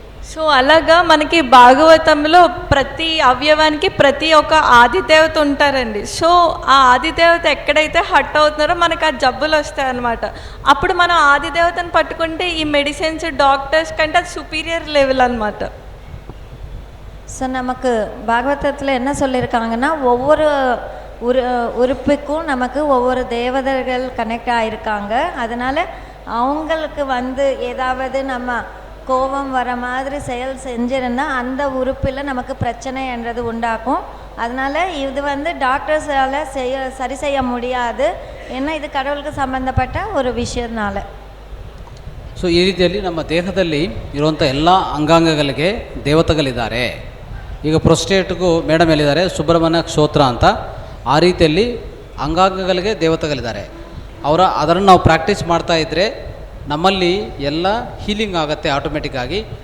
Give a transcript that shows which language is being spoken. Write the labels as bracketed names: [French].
[Telugu] So అలాగా మనకి భాగవతంలో ప్రతి అవయవానికి ప్రతి ఒక్క ఆదిదేవత ఉంటారండి. సో ఆ ఆదిదేవత ఎక్కడైతే హట్ అవుతున్నారో మనకు ఆ జబ్బులు వస్తాయి అన్నమాట. అప్పుడు మనం ఆదిదేవతను పట్టుకుంటే ఈ మెడిసిన్స్ డాక్టర్స్ కంటే అది సుపీరియర్ లెవెల్ అన్నమాట. [Tamil] ஸோ நமக்கு பாகவதத்தில் என்ன சொல்லியிருக்காங்கன்னா ஒவ்வொரு உறுப்புக்கும் நமக்கு ஒவ்வொரு தேவதைகள் கனெக்ட் ஆகியிருக்காங்க. அதனால் அவங்களுக்கு ஏதாவது நம்ம கோபம் வர மாதிரி செயல் செஞ்சிருந்தால் அந்த உறுப்பில் நமக்கு பிரச்சனை என்றது உண்டாக்கும். அதனால் இது டாக்டர்ஸால் சரி செய்ய முடியாது, ஏன்னா இது கடவுளுக்கு ಸಂಬಂಧಪಟ್ಟ ஒரு விஷயனால. [Kannada] ಸೊ ಈ ರೀತಿಯಲ್ಲಿ ನಮ್ಮ ದೇಹದಲ್ಲಿ ಇರುವಂಥ ಎಲ್ಲ ಅಂಗಾಂಗಗಳಿಗೆ ದೇವತೆಗಳಿದ್ದಾರೆ. ಈಗ ಪ್ರೊಸ್ಟೇಟ್ಗೂ ಮೇಡಮ್ ಹೇಳಿದ್ದಾರೆ ಸುಬ್ರಹ್ಮಣ್ಯ ಸ್ತೋತ್ರ ಅಂತ. ಆ ರೀತಿಯಲ್ಲಿ ಅಂಗಾಂಗಗಳಿಗೆ ದೇವತೆಗಳಿದ್ದಾರೆ. ಅದನ್ನು ನಾವು ಪ್ರಾಕ್ಟೀಸ್ ಮಾಡ್ತಾ ಇದ್ದರೆ ನಮ್ಮಲ್ಲಿ ಎಲ್ಲ ಹೀಲಿಂಗ್ ಆಗುತ್ತೆ ಆಟೋಮೆಟಿಕ್ಕಾಗಿ.